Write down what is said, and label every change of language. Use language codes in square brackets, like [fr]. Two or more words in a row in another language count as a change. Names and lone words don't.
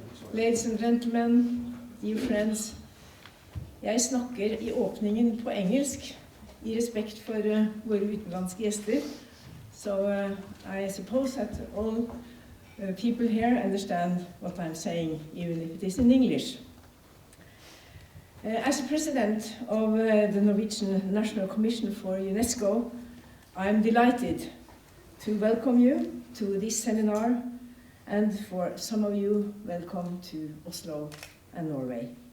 [en] Ladies and gentlemen, dear friends. [no] Jeg snakker I åpningen på engelsk, I respekt for våre utenlandske gjester. [en] So I suppose that all people here understand what I'm saying, even if it is in English. As a president of the Norwegian National Commission for UNESCO, I'm delighted to welcome you to this seminar, and for some of you, welcome to Oslo and Norway.